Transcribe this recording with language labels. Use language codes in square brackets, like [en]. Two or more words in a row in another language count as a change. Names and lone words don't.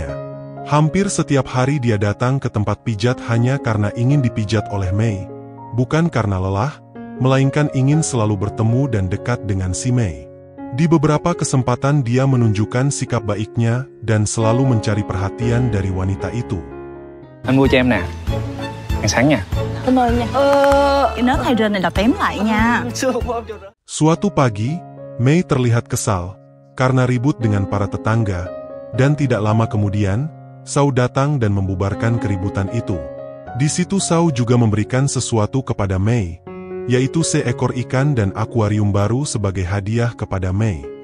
[id] Hampir setiap hari dia datang ke tempat pijat hanya karena ingin dipijat oleh Mei. Bukan karena lelah, melainkan ingin selalu bertemu dan dekat dengan si Mei. Di beberapa kesempatan dia menunjukkan sikap baiknya dan selalu mencari perhatian dari wanita itu. [vi] Anh mua cho em nè, ăn sáng nha. Cảm ơn nha. Cái nớt hay rên này là tém lại nha. [id] Suatu pagi, Mei terlihat kesal karena ribut dengan para tetangga, dan tidak lama kemudian, Sao datang dan membubarkan keributan itu. Di situ Sao juga memberikan sesuatu kepada Mei, yaitu seekor ikan dan akuarium baru sebagai hadiah kepada Mei.